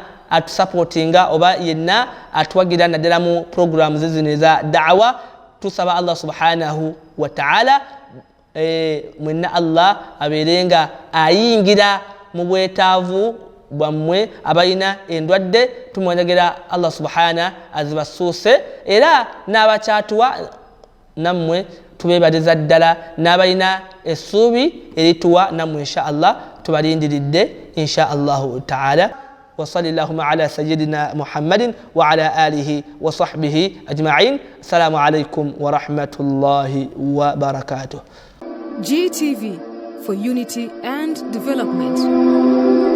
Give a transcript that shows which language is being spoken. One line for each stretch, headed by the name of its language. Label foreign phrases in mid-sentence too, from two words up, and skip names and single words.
Ganda: atusapotinga oba yenna atuwagira naddala mu programu zino eza da'wa tusaba
Arabic: الله سبحانه وتعالى
Ganda: mwenna Allah abeerenga ayingira mu bwetaavu bwammwe abalina endwadde tumwonegera
Arabic: الله سبحانه
Ganda: azibasuuse era n'abakyatuwa nammwe tubeebaliza ddala n'abalina essuubi erituwa nammwe
Arabic: إن شاء الله
Ganda: tubalindiridde
Arabic: إن شاء الله تعالى. وصلى اللهم على سيدنا محمد وعلى آله وصحبه أجمعين. السلام عليكم ورحمة الله وبركاته.
English: GTV for unity and development.